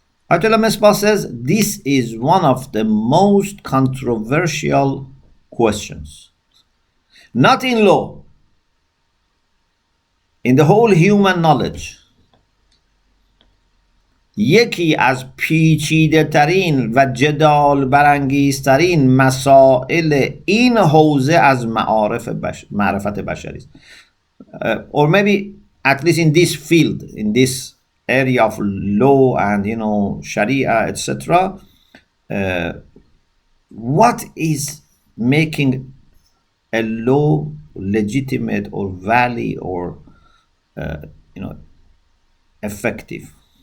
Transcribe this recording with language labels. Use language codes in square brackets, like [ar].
[en] Ayat Misbah says this is one of the most controversial questions. Not in law, in the whole human knowledge. [fa] یکی از پیچیده ترین و جدال برانگیزترین مسائل این حوزه از معرفت بشری است. [en] Or maybe at least in this field, in this area of law and Sharia, etc. What is making a law legitimate or valid or effective?